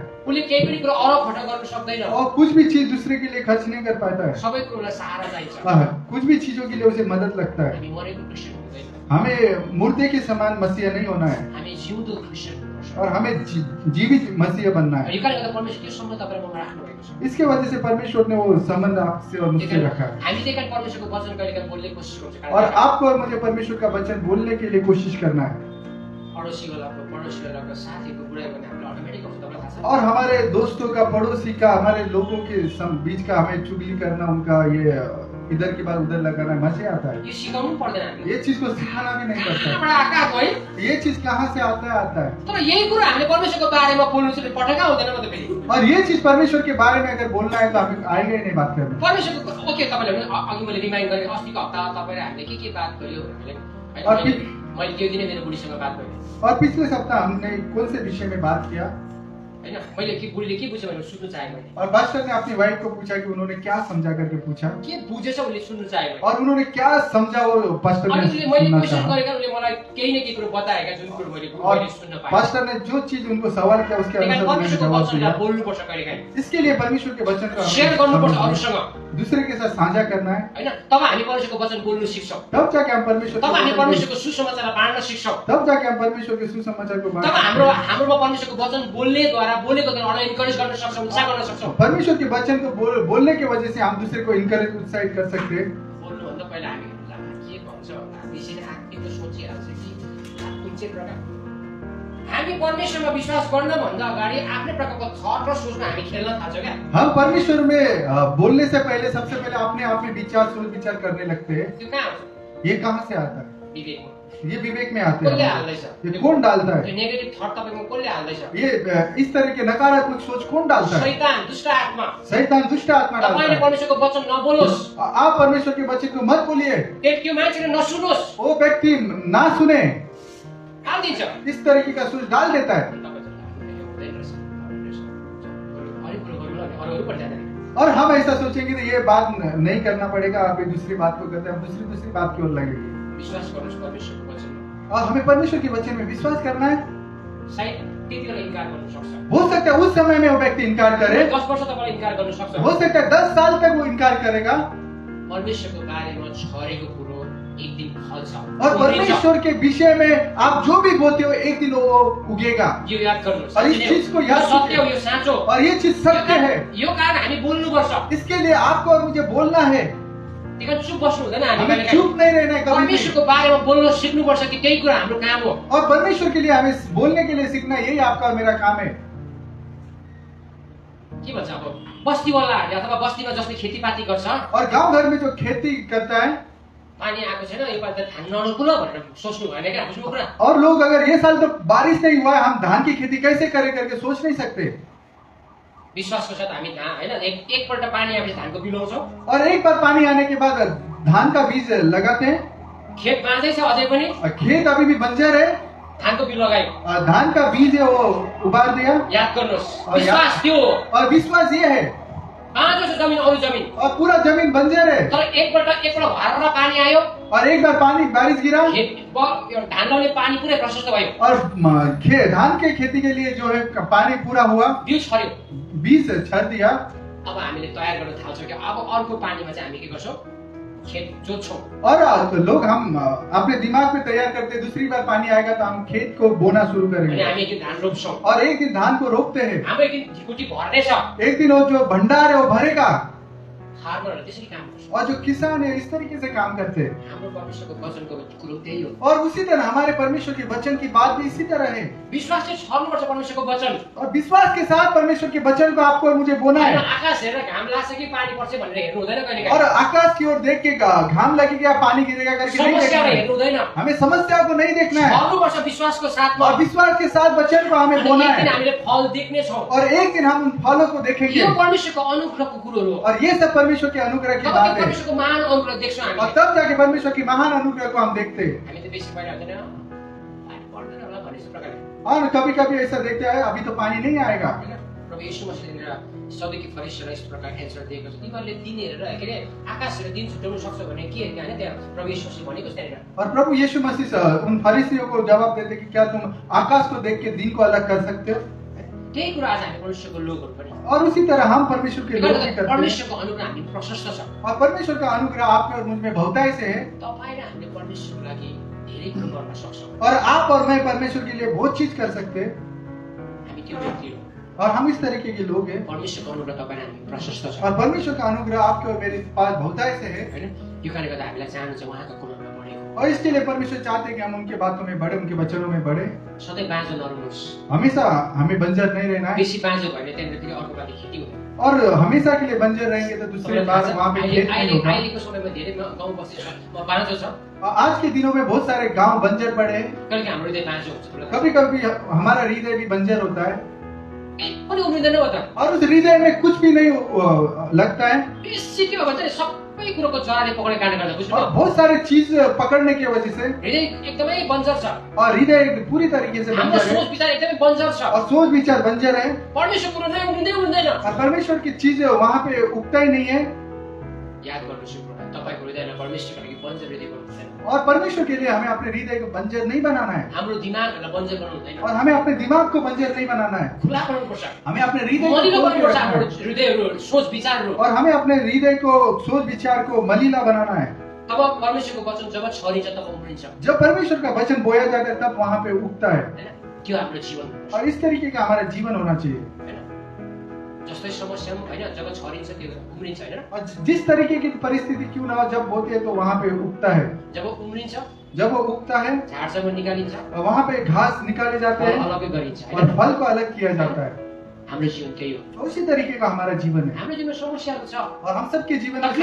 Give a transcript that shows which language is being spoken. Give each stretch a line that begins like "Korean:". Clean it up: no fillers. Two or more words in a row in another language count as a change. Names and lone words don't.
Nepali: उसले केही पनि कुरो अरखटा गर्न सक्दैन।
Hindi: और कुछ भी चीज दूसरे के लिए खर्च नहीं कर पाता है।
Nepali: सबै कुरोलाई सहारा चाहिन्छ।
Hindi: कुछ भी चीजों के लिए उसे मदद लगता है।
Nepali: हामी मरेको क्रिस्चियन हुँदैन,
Hindi: हमें मुर्दे के समान मसीहा नहीं होना है
Nepali: हामी जिउँदो क्रिस्चियन हुनुपर्छ।
Hindi: और हमें जीवित मसीहा बनना है।
Nepali: यो कारणले गर्दा परमेश्वर त्यो सम्बन्ध तपाईँ ममा राख्नुभएको छ।
Hindi: इसके वजह से परमेश्वर ने वो संबंध आपसे और मुझसे रखा है।
Nepali: हामी त्यही कारण परमेश्वरको वचन कहिलेकाहीँ बोल्ने कोसिस गर्छौँ।
Hindi: और आपको और मुझे परमेश्वर का वचन बोलने के लिए कोशिश करना है।
Nepali: पडोसीवालाको साथीको बुढाइ भने हामीले अटोमेटिक हुन्छ, तपाईँलाई थाहा छ।
Hindi: और हमारे दोस्तों का, पड़ोसी का, हमारे लोगों के बीच का हमें चुगली करना, उनका ये इधर की बात उधर लगाना मजे आता है।
Nepali: यो सिकाउनु पर्दैन हामीले।
Hindi: ये चीज को सिखाना भी नहीं पड़ता
Nepali: कहाँबाट आएको है?
Hindi: है। ये चीज कहाँ से आता है।
Nepali: तर यही कुरा हामीले परमेश्वरको बारेमा बोल्नु चाहिँ पटक्का हुँदैन म त फेरि।
Hindi: और ये चीज परमेश्वर के बारे में अगर बोलना है तो हमें आएगा ही नहीं बात करना।
Nepali: परमेश्वरको ओके तपाईँले भने अघि मैले रिमाइन्ड गरेँ अस्तिको हप्ता तपाईँ र हामीले के बात गर्यो हामीले
Hindi: और
Nepali: मैले त्यो दिनै मेरो बुढीसँग बात गरेँ
Hindi: और पिछले सप्ताह हमने कौन से विषय में बात किया
Nepali: हैन। मैले के बुढीले के बुझ्यो भने सुन्नु चाहे मैले।
Hindi: और पास्टर ने अपनी वाइफ को पूछा कि उन्होंने क्या समझा करके पूछा
Nepali: के बुझेछ उसले सुन्नु चाहे मैले।
Hindi: और उन्होंने क्या समझा वो पास्टर
Nepali: अनि
Hindi: ने
Nepali: उसले मैले
Hindi: सुनना
Nepali: क्वेसन
Hindi: चाहा।
Nepali: गरेका उसले मलाई केही न केही कुरो बताएका जुन कुरो मैले
Hindi: और
Nepali: सुन्न पाएँ।
Hindi: पास्टर ने जो चीज उनको सवाल किया उसके
Nepali: त्यही कारण
Hindi: अनुसार उन्होंने
Nepali: परमेश्वरको
Hindi: जवाब
Nepali: वचनलाई
Hindi: दिया।
Nepali: बोल्नुपर्छ कहिलेकाहीँ,
Hindi: इसके लिए परमेश्वर के वचन को
Nepali: शेयर गर्नुपर्छ
Hindi: हमें
Nepali: अरूसँग
Hindi: दूसरे के साथ साझा करना है।
Nepali: हैन। तब हामी परमेश्वरको वचन बोल्नु सिक्छौँ,
Hindi: तब जाके हम परमेश्वर
Nepali: तब हामी
Hindi: के
Nepali: परमेश्वरको सुसमाचार बाँड्न सिक्छौँ,
Hindi: तब जाके हम परमेश्वर के सुसमाचार को तब बांटते हैं।
Nepali: हाम्रोमा परमेश्वरको वचन बोलेको द्वारा अरूलाई इन्करेज गर्न सक्छौँ, उत्साह गर्न सक्छौँ।
Hindi: परमेश्वर के वचन को बोलने की वजह से हम दूसरे को इनकरेज उत्साहित कर सकते हैं।
Nepali: बोल्नुभन्दा पहिला हामी के भन्छ होला त्यसरी आत्मिक सोचिहाल्छ कि कुन चाहिँ प्रकार हामी परमेश्वरमा विश्वास गर्नभन्दा अगाडि आफ्नै प्रकारको थट र सोचमा हामी खेल्न थाल्छौँ क्या।
Hindi: हम परमेश्वर में बोलने से पहले सबसे पहले अपने आप में सोच विचार करने लगते हैं।
Nepali: त्यो कहाँ हुन्छ?
Hindi: ये कहाँ से आता है?
Nepali: विवेकमा।
Hindi: ये विवेक में आते
Nepali: कसले
Hindi: हैं।
Nepali: हाल्दैछ?
Hindi: ये कौन डालता
Nepali: त्यो
Hindi: है?
English: negative thought
Nepali: तपाईको कसले हाल्दैछ?
Hindi: ये इस तरह के नकारात्मक सोच कौन डालता है?
Nepali: शैतान, दुष्ट आत्मा।
Hindi: शैतान दुष्ट आत्मा डालता
Nepali: तपाईले
Hindi: है।
Nepali: परमेश्वरको वचन नबोलोस्,
Hindi: आप परमेश्वर के वचन को मत बोलिए,
Nepali: त्यो मान्छेले नसुनोस्,
Hindi: वो व्यक्ति ना सुने,
Nepali: हाल्दिन्छ।
Hindi: इस तरीके का सोच डाल देता है। और हम ऐसा सोचेंगे तो ये बात नहीं करना पड़ेगा, आप एक दूसरी बात को करते हैं, हम दूसरी बात की ओर लगेंगे।
Nepali: विश्वास गर्नुहोस् परमेश्वरको वचनमा।
Hindi: और हमें परमेश्वर के वचन में विश्वास करना है।
Nepali: सायद त्यतिखेर इन्कार गर्न सक्छ।
Hindi: हो सकता है उस समय में वो व्यक्ति इनकार करे,
Nepali: 10 वर्ष तपाईले इन्कार गर्न सक्छ।
Hindi: हो सकता है 10 साल तक वो इनकार करेगा।
Nepali: परमेश्वरको बारेमा छरेको कुरो एक दिन फल्छ।
Hindi: और परमेश्वर के विषय में आप जो भी बोलते हो एक दिन वो उगेगा।
Nepali: यो याद गर्नुहोस्।
Hindi: और इस चीज को याद
Nepali: सत्य हो, यो साँचो।
Hindi: और ये चीज सत्य है।
Nepali: यो कारण हामी बोल्नुपर्छ।
Hindi: इसके लिए आपको और मुझे बोलना है।
Nepali: त्यही चुप बस्नु हुँदैन। हामी
Hindi: हमें चुप नहीं रहना है कभी भी।
Nepali: परमेश्वरको बारेमा बोल्न सिक्नुपर्छ कि त्यही कुरा हाम्रो काम हो।
Hindi: और परमेश्वर के लिए हमें बोलने के लिए सीखना, यही आपका और मेरा काम है।
Nepali: के भन्छ अब बस्तीवालाहरूले अथवा बस्तीमा जसले खेतीपाती गर्छ,
Hindi: और गांव घर में जो खेती करता है,
Nepali: पानी आएको छैन, योपालि त धान नरोपुला भनेर सोच्नु भएन क्या बुझ्नु कुरा।
Hindi: और लोग अगर ये साल तो बारिश नहीं हुआ है, हम धान की खेती कैसे करें करके सोच नहीं सकते।
Nepali: विश्वासको साथ हामी धान हैन एकपल्ट पानी आएपछि धानको बिउ लाउँछौँ।
Hindi: और एक बार पानी आने के बाद धान का बीज लगाते हैं।
Nepali: खेत बाँझै छ अझै पनि,
Hindi: और खेत अभी भी बंजर है,
Nepali: धानको बिउ लगायो।
Hindi: और धान का बीज है वो उबार दिया।
Nepali: याद गर्नुहोस्,
Hindi: और
Nepali: विश्वास त्यो हो।
Hindi: और विश्वास ये है,
Nepali: बाँझो छ जमिन, अरू जमिन,
Hindi: और पूरा जमीन बंजर है,
Nepali: तर एकपल्ट भरेर पानी आयो,
Hindi: और एक बार पानी बारिश गिरा,
Nepali: यो धान लाउने पानी पुरै प्रशस्त भयो,
Hindi: और धान के खेती के लिए जो है पानी पूरा हुआ,
Nepali: बिउ छर्यो।
Hindi: बीज छर दिया।
Nepali: अब हामीले तयार गर्न थाल्छौँ कि अब अर्को पानीमा चाहिँ हामी के गर्छौँ, खेत जोत्छौँ।
Hindi: और तो लोग हम अपने दिमाग में तैयार करते हैं, दूसरी बार पानी आएगा तो हम खेत को बोना शुरू
Nepali: अनि
Hindi: करेंगे,
Nepali: हामी एक दिन धान रोप्छौँ।
Hindi: और एक दिन धान को रोपते हैं।
Nepali: हाम्रो एक दिन ढिकुटी भर्ने छ।
Hindi: एक दिन वो जो भंडार है वो भरेगा।
Nepali: फार्मरहरूले त्यसरी काम गर्छ।
Hindi: और जो किसान है इस तरीके से काम करते हैं।
Nepali: हाम्रो परमेश्वरको वचनको कुरो त्यही हो।
Hindi: और उसी तरह हमारे परमेश्वर के वचन की बात भी इसी तरह है।
Nepali: विश्वास चाहिँ छर्नुपर्छ परमेश्वरको वचन।
Hindi: और विश्वास के साथ परमेश्वर के वचन को आपको और मुझे बोना
Nepali: हैन
Hindi: है।
Nepali: आकाश हेरेर घाम लाग्छ कि पानी पर्छ भनेर हेर्नु हुँदैन कहिलेकाहीँ।
Hindi: और आकाश की ओर देख के घाम लगेगा पानी गिरेगा करके नहीं देखना
Nepali: समस्याहरू
Hindi: है।
Nepali: हेर्नु हुँदैन।
Hindi: हमें समस्या को नहीं देखना है,
Nepali: छर्नुपर्छ विश्वासको साथमा।
Hindi: और विश्वास के साथ वचन को हमें बोना
Nepali: एक दिन
Hindi: है।
Nepali: हामीले फल देख्ने छौँ।
Hindi: और एक दिन हम उन फलों को देखेंगे।
Nepali: यो परमेश्वरको अनुग्रहको कुरोहरू हो।
Hindi: और ये सब परमेश्वर के अनुग्रह की
Nepali: तब
Hindi: बात है।
Nepali: परमेश्वरको महान अनुग्रह देख्छौँ
Hindi: और
Nepali: हामी।
Hindi: तब जाके परमेश्वर की महान अनुग्रह को हम देखते हैं।
Nepali: हामी त बेसी पहिला हुँदैन पानी पर्दैन होला भन्ने जस्तो प्रकारले
Hindi: और कभी कभी ऐसा देखते हैं अभी तो पानी नहीं आएगा।
Nepali: हैन। प्रभु येशू मसीहले सदुकी फरिसीलाई यस प्रकार एन्सर दिएको छ, तिमीहरूले दिन हेरेर के अरे आकाश हेरेर दिन छुट्याउन सक्छौ भने के हैन त्यहाँ प्रभु येशू मसीह भनेको त्यहाँनिर।
Hindi: और प्रभु यीशु मसीह उन फरीसियों को जवाब देते कि क्या तुम आकाश को देख के दिन को अलग कर सकते हो।
Nepali: त्यही कुरा आज हामी परमेश्वरको लोकहरू पनि
Hindi: और उसी तरह हम परमेश्वर के लोग भी करते हैं।
Nepali: परमेश्वरको अनुग्रह हामी प्रशस्त छ।
Hindi: और परमेश्वर का अनुग्रह आप में और मुझ में बहुतायत से है।
Nepali: तपाईँ र हामीले परमेश्वरको लागि धेरै कुरो गर्न सक्छौँ।
Hindi: और आप और मैं परमेश्वर के लिए बहुत चीज कर सकते हैं।
Nepali: हामी त्यो व्यक्ति हो।
Hindi: और हम इस तरीके के लोग हैं।
Nepali: परमेश्वरको अनुग्रह तपाईँ र हामी प्रशस्त छ।
Hindi: और परमेश्वर का अनुग्रह आपके और मेरे पास बहुतायत से है।
Nepali: हैन। यो कारणले गर्दा हामीलाई चाहनुहुन्छ उहाँको कुरोमा बढेको।
Hindi: और इसके लिए परमेश्वर चाहते हैं कि हम उनके बातों में बढ़े, उनके वचनों में बढ़े।
Nepali: सधैँ बाँझो नरहनुहोस्।
Hindi: हमेशा हमें बंजर नहीं रहना है।
Nepali: बेसी बाँझो भयो भने त्यहाँनिर फेरि अर्को पालि खेती हुँदैन।
Hindi: और हमेशा के लिए बंजर रहेंगे तो दूसरी बार वहाँ पे खेत नहीं होगा।
Nepali: अहिलेको समयमा धेरै गाउँ बस्ती छ बाँझो छ।
Hindi: और आज के दिनों में बहुत सारे गांव बंजर पड़े हैं।
Nepali: कहिले हाम्रो हृदय बाँझो हुन्छ।
Hindi: कभी कभी हमारा हृदय भी बंजर होता है।
Nepali: पनि उम्रिँदैन हो त।
Hindi: और उस हृदय में कुछ भी नहीं लगता है।
Nepali: बेसी के भयो भने सबै कुरोको जराले पक्रेको कारणले गर्दा बुझ्नु।
Hindi: और बहुत सारे चीज पकड़ने की वजह से
Nepali: हृदय एकदमै बन्जर छ।
Hindi: और हृदय पूरी तरीके से
Nepali: हाम्रो
Hindi: बंजर है।
Nepali: सोच विचार एकदमै बन्जर छ।
Hindi: और सोच विचार बंजर है।
Nepali: परमेश्वर कुरो नै उम्रिँदैन।
Hindi: और परमेश्वर की चीज वहाँ पे उगता ही नहीं है।
Nepali: याद गर्नुहोस् यो कुरा, तपाईको हृदयलाई परमेश्वरको लागि बन्जर हृदय गर्नु हुँदैन।
Hindi: और परमेश्वर के लिए हमें अपने हृदय को बंजर नहीं बनाना है।
Nepali: हाम्रो दिमागलाई बन्जर गर्नु हुँदैन।
Hindi: और हमें अपने दिमाग को बंजर नहीं बनाना है।
Nepali: खुला बनाउनुपर्छ।
Hindi: हमें अपने हृदय को
Nepali: मलिलो
Hindi: खोल के
Nepali: गर्नुपर्छ
Hindi: रखना
Nepali: हाम्रो
Hindi: है।
Nepali: हृदयहरू, सोच विचारहरू।
Hindi: और हमें अपने हृदय को सोच विचार को मलिला बनाना है।
Nepali: तब परमेश्वरको वचन जब छरिन्छ तब उम्रिन्छ।
Hindi: जब परमेश्वर का वचन बोया जाता है तब वहाँ पे उगता है।
Nepali: हैन। त्यो हाम्रो जीवन हो।
Hindi: और इस तरीके का हमारा जीवन होना चाहिए।
Nepali: हैन। जस्तै समस्या हैन जब छरिन्छ त्यो उम्रिन्छ हैन।
Hindi: और जिस तरीके की परिस्थिति क्यों ना हो, जब होती है तो वहाँ पे उगता है।
Nepali: जब उम्रिन्छ,
Hindi: जब वो उगता है
Nepali: झारसँग निकालिन्छ,
Hindi: और वहाँ पे घास निकाले जाते हैं
Nepali: अलगै गरिन्छ
Hindi: और
Nepali: हैन।
Hindi: फल को अलग किया जाता है।
Nepali: हाम्रो जीवन त्यही हो।
Hindi: तो उसी तरीके का हमारा जीवन है।
Nepali: हाम्रो जीवनमा समस्याहरू छ,
Hindi: और हम सबके जीवन में